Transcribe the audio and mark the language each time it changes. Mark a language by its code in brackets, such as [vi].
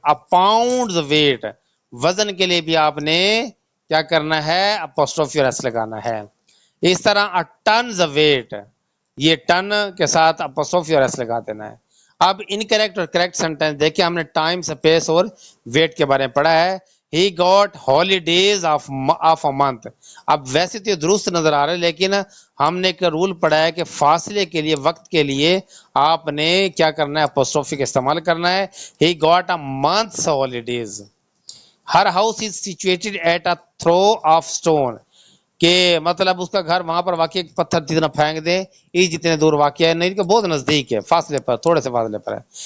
[en] A pound's weight، [ur] وزن کے لیے بھی آپ نے کیا کرنا ہے؟ اپوسٹروفی اور ایس لگانا ہے. اس طرح [en] a ton's weight، [ur] یہ ٹن کے ساتھ اپوسٹروفی اور ایس لگا دینا ہے. اب انکریکٹ اور کریکٹ سینٹینس دیکھیں، ہم نے ٹائم، اسپیس اور ویٹ کے بارے میں پڑھا ہے. [en] He got holidays of a month. [ur] اب ویسے تو یہ درست نظر آ رہا ہے، لیکن ہم نے ایک رول پڑھا ہے کہ فاصلے کے لیے، وقت کے لیے آپ نے کیا کرنا ہے؟ اپوسٹروفی کا استعمال کرنا ہے. [en] He got a month's holidays. Her house is situated at a throw of stone. [ur] کہ مطلب اس کا گھر وہاں پر واقع، پتھر جتنا پھینک دے یہ جتنے دور واقع ہے، نہیں کہ بہت نزدیک ہے، فاصلے پر، تھوڑے سے فاصلے پر ہے.